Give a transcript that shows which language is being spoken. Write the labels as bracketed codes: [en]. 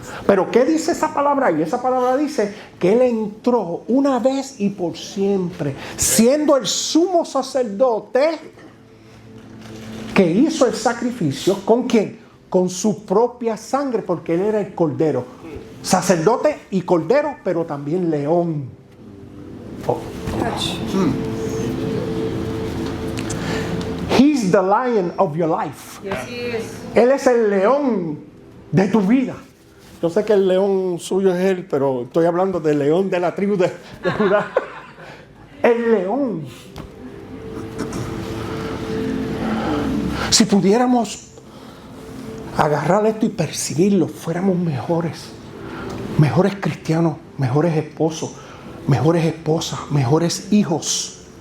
[es] Pero ¿qué dice esa palabra? Y esa palabra dice que Él entró una vez y por siempre, siendo el sumo sacerdote que hizo el sacrificio. ¿Con quién? Con su propia sangre, porque Él era el cordero. Sacerdote y cordero, pero también león. [en] He's the lion of your life. Yes, he is. [es] Él es el león de tu vida. Yo sé que el león suyo es Él, pero estoy hablando del león de la tribu de Judá. El león. Si pudiéramos agarrar esto y perseguirlo, fuéramos mejores cristianos, mejores esposos, mejores esposas, mejores hijos.